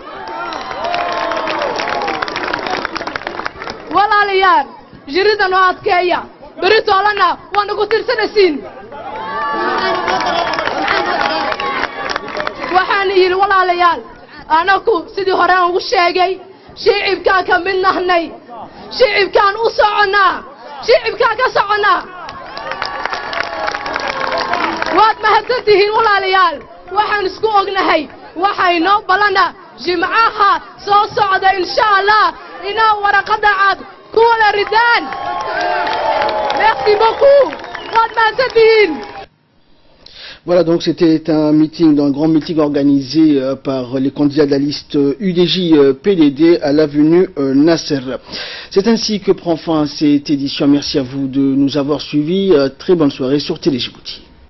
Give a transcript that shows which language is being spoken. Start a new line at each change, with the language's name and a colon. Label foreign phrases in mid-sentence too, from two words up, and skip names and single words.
Somali: walaalayaal jiridan oo adkeeya beritoolana waan ugu tirsanaysiin waxaan yiri walaalayaal anagu sidii hore aan ugu sheegay shicibka ka mid nahnay shicibkaan u soconaa shicibkaa ka soconaa waad mahadsantihiin walaalayaal waxaan isku ognahay waxay noo balana jimcaha soo socda
Arabic: إن شاء الله
Somali: inaa waraqada cad ku wada ridaan
French: merci beaucoup
Somali: waad mahadsantihiin.
French: Voilà, donc c'était un meeting, un grand meeting organisé par les candidats de la liste UDJ-PDD à l'avenue Nasser. C'est ainsi que prend fin cette édition. Merci à vous de nous avoir suivis. Très bonne soirée sur Télé Djibouti.